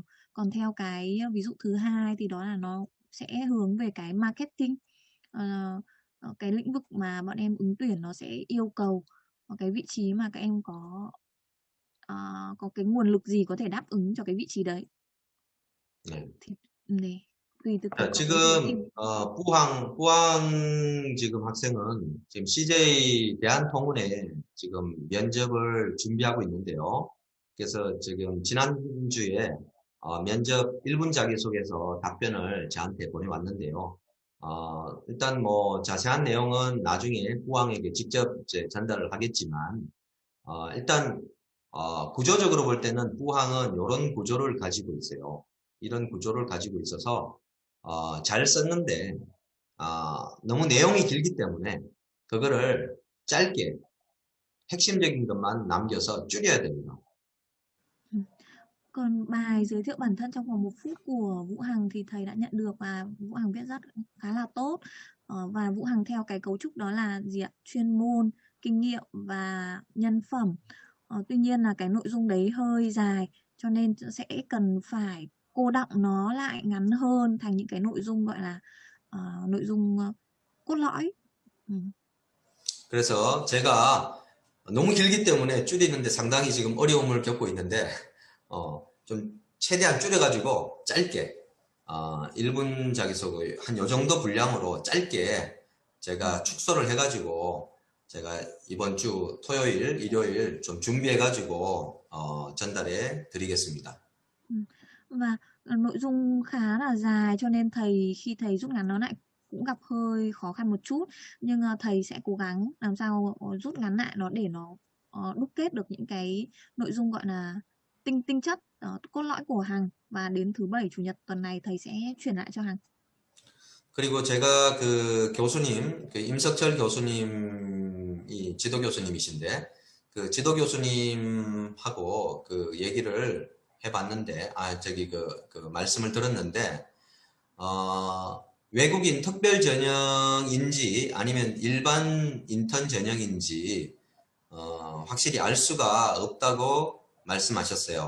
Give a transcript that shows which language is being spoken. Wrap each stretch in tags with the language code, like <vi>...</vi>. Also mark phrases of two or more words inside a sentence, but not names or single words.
<vi>Còn theo cái ví dụ thứ hai thì đó là nó sẽ hướng về cái marketing, cái lĩnh vực mà bọn em ứng tuyển nó sẽ yêu cầu, cái vị trí mà các em có cái nguồn lực gì có thể đáp ứng cho cái vị trí đấy.</vi> <ko>네. 네.</ko> <vi>tùy từ</vi> <ko>자, 지금 부항 지금 학생은 지금 CJ 대한통운에 지금 면접을 준비하고 있는데요. 그래서 지금 지난주에 면접 1분 자기소개서 답변을 저한테 보내왔는데요. 일단 뭐 자세한 내용은 나중에 부항에게 직접 이제 전달을 하겠지만 일단 구조적으로 볼 때는 부항은 이런 구조를 가지고 있어요. 이런 구조를 가지고 있어서 잘 썼는데 너무 내용이 길기 때문에 그거를 짧게 핵심적인 것만 남겨서 줄여야 됩니다.</ko> <vi>Còn bài giới thiệu bản thân trong vòng 1 phút của Vũ Hằng thì thầy đã nhận được và Vũ Hằng viết rất khá là tốt. Và Vũ Hằng theo cái cấu trúc đó là gì ạ? Chuyên môn, kinh nghiệm và nhân phẩm. Tuy nhiên là cái nội dung đấy hơi dài, cho nên sẽ cần phải cô đọng nó lại ngắn hơn thành những cái nội dung gọi là nội dung cốt lõi.</vi> <ko>그래서 제가 너무 길기 때문에 줄이는데 상당히 지금 어려움을 겪고 있는데 좀 최대한 줄여가지고 짧게 1분 자기소개 한 요 정도 분량으로 짧게 제가 축소를 해가지고 제가 이번 주 토요일, 일요일 좀 준비해가지고 전달해 드리겠습니다.</ko> <vi>Và nội dung khá là dài cho nên khi thầy rút ngắn nó lại cũng gặp hơi khó khăn một chút, nhưng thầy sẽ cố gắng làm sao rút ngắn lại nó để nó đúc kết được những cái nội dung gọi là tinh chất, cốt lõi của Hằng, và đến thứ Bảy Chủ nhật tuần này thầy sẽ chuyển lại cho Hằng.</vi> <ko>그리고 제가 그 교수님, 그 임석철 교수님이 지도 교수님이신데 그 지도 교수님하고 그 얘기를 해봤는데 그 말씀을 들었는데 외국인 특별 전형인지 아니면 일반 인턴 전형인지 확실히 알 수가 없다고 말씀하셨어요.</ko>